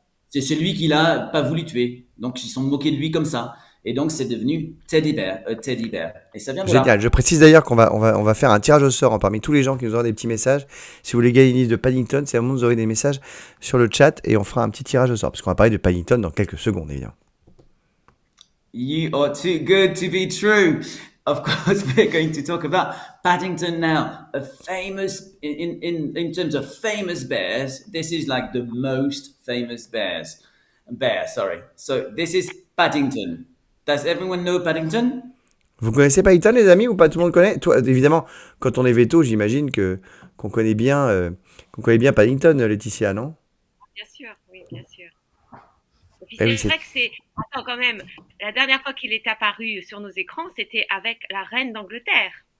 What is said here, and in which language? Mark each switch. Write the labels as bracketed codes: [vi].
[fr] c'est celui qu'il a pas voulu tuer. Donc ils sont moqués de lui comme ça. Et donc c'est devenu Teddy Bear. Et ça vient de Génial. là. Je précise d'ailleurs on va faire un tirage au sort hein, parmi tous les gens qui nous auront des petits messages. Si vous voulez gagner une liste de Paddington, c'est à moment où vous aurez des messages sur le chat et on fera un petit tirage au sort. Parce qu'on va parler de Paddington dans quelques secondes, évidemment. [en] You are too good to be true. Of course, we're going to talk about Paddington now. A famous, in terms of famous bears, this is like the most famous bear, sorry. So this is Paddington. Does everyone know Paddington? [fr] Vous connaissez Paddington, les amis, ou pas tout le monde connaît? Toi, évidemment, quand on est veto, j'imagine que qu'on connaît bien Paddington, Laetitia, non? Bien sûr, oui, bien sûr. Et puis Eh oui, c'est c'est vrai que c'est... Attends, quand même, la dernière fois qu'il est apparu sur nos écrans, c'était avec la reine d'Angleterre.